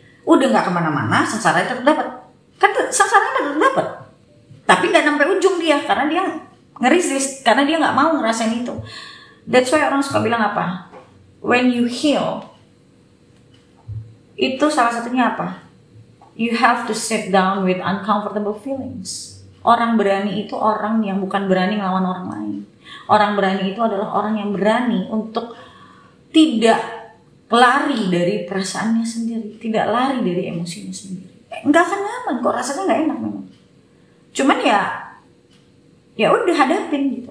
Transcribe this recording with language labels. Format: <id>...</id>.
<id>Udah nggak kemana-mana, sengsaranya tetap dapat, kan sengsaranya tetap dapat. Tapi nggak sampai ujung dia, karena dia nge-resist, karena dia nggak mau ngerasain itu.</id> <en>That's why</en> <id>orang suka bilang apa?</id> <en>When you heal,</en> <id>itu salah satunya apa?</id> <en>You have to sit down with uncomfortable feelings.</en> <id>Orang berani itu orang yang bukan berani ngelawan orang lain. Orang berani itu adalah orang yang berani untuk tidak lari dari perasaannya sendiri, tidak lari dari emosinya sendiri. Nggak akan nyaman kok, rasanya nggak enak memang. Cuman ya udah hadapin gitu.</id>